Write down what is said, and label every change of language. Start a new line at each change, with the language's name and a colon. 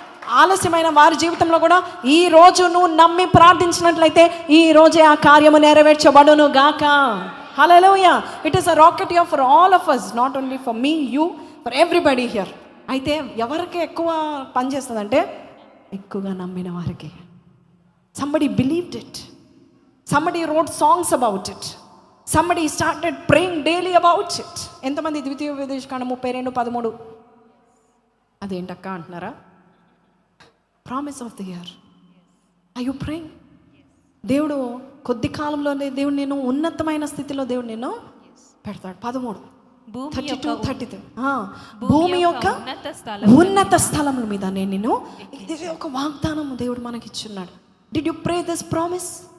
Telugu: ఆలస్యమైన వారి జీవితంలో కూడా ఈ రోజు నువ్వు నమ్మి ప్రార్థించినట్లయితే ఈ రోజే ఆ కార్యము నెరవేర్చబడును గాక. హల్లెలూయా.
English: It is a rocket year for all of us, not only for me, you, for everybody here.
Telugu: అయితే ఎవరికి ఎక్కువ పనిచేస్తుందంటే ఎక్కువగా నమ్మిన వారికి.
English: somebody believed it, somebody wrote songs about it, somebody started praying daily about it.
Telugu: ఎంతమంది ద్వితీయోపదేశకాండం 32:13 అదేంటక్క అంటున్నారా?
English: Promise of the year. Are you praying?
Telugu: దేవుడు కొద్ది కాలంలోనే దేవుడు నేను ఉన్నతమైన స్థితిలో దేవుడు నేను పెడతాడు. 13 32 భూమి యొక్క ఉన్నత స్థలముల మీద నేను, ఇది ఒక వాగ్దానం దేవుడు మనకి ఇచ్చున్నాడు.
English: Did you pray this promise?